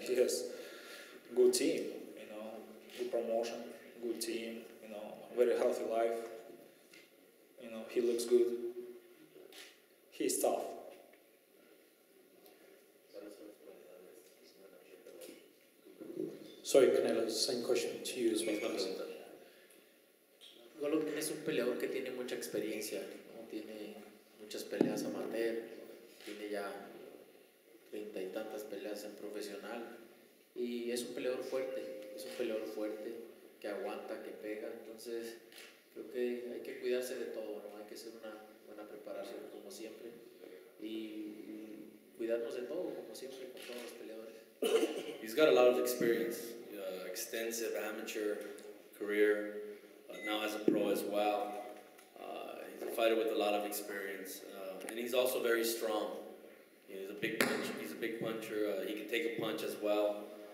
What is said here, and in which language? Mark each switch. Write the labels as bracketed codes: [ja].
[en] He has good team, you know, good promotion, good team, you know, very healthy life. You know, he looks good. He's tough. Sorry, Canelo, same question to you as well. [es] Golovkin es un peleador que tiene mucha experiencia, ¿no? Tiene muchas peleas amateur, tiene ya 30 y tantas peleas en profesional y es un peleador fuerte que aguanta, que pega, entonces creo que hay que cuidarse de todo, ¿no? Hay que hacer una buena preparación como siempre y cuidarnos de todo como siempre con todos los peleadores. [en] He's got a lot of experience, extensive amateur career, now as a pro as well. He's a fighter with a lot of experience, and he's also very strong. He's a big puncher. He can take a punch as well.